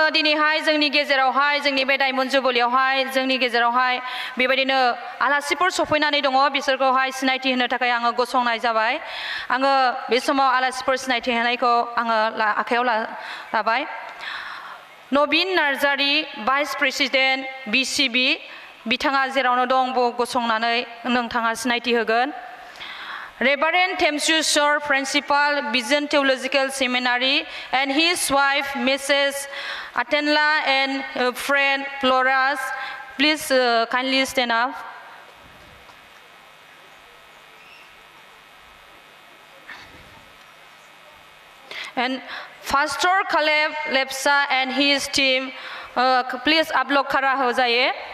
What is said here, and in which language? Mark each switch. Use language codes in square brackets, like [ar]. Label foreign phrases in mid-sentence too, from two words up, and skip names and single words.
[brx] दिनैहाय जोंनि गेजेरावहाय जोंनि बे डायमन्ड जुबलियावहाय जोंनि गेजेरावहाय बेबायदिनो आलासिफोर सफैनानै दङ बिसोरखौहाय सिनायथि होनो थाखाय आङो गसंनाय जाबाय आङो बे समाव आलासिफोर सिनायथि होनायखौ आङो आखायाव लाबाय नबिन नार्जारी [en] vice president [brx] BCB बिथाङा जेरावनो दं गसंनानै नोंथाङा सिनायथि होगोन [en] Reverend Temsu Sir, Principal, Vision Theological Seminary, and his wife, Mrs. Atenla, and friend Floras. Please kindly stand up. And Pastor Caleb Lepsa and his team, please [hi] आप लोग खड़ा हो जाइए.